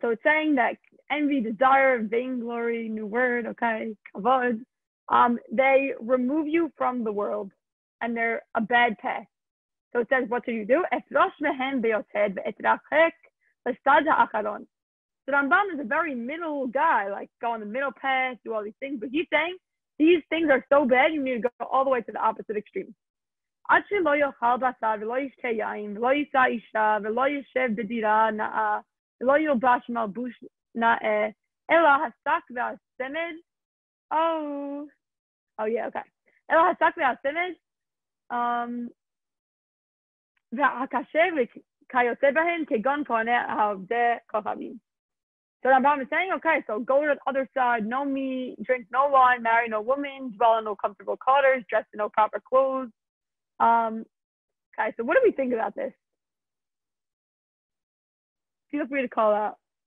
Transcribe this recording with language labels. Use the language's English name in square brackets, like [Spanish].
[English] So it's saying that envy, desire, vainglory, new word, okay, kavod, they remove you from the world and they're a bad path. So it says, what should you do? [Hebrew] Efrosh mehem beyoted ve'etrachek l'stad ha'acharon. [English] So Rambam is a very middle guy, like go on the middle path, do all these things. But he's saying these things are so bad, you need to go all the way to the opposite extreme. [Hebrew] עד שלא יאכל בשר ולא ישתה יין ולא יישא אישה ולא ישב בדירה נאה ולא ילבש מלבוש נאה אלא השק והצמד. [English] Oh yeah, okay. [Hebrew] אלא השק והצמד והקשה וכיוצא בהן כגון כהני העובדי כוכבים. [English] So Rambam is saying, okay, so go to the other side, no meat, drink no wine, marry no woman, dwell in no comfortable quarters, dress in no proper clothes. Okay, so what do we think about this? Feel free to call out.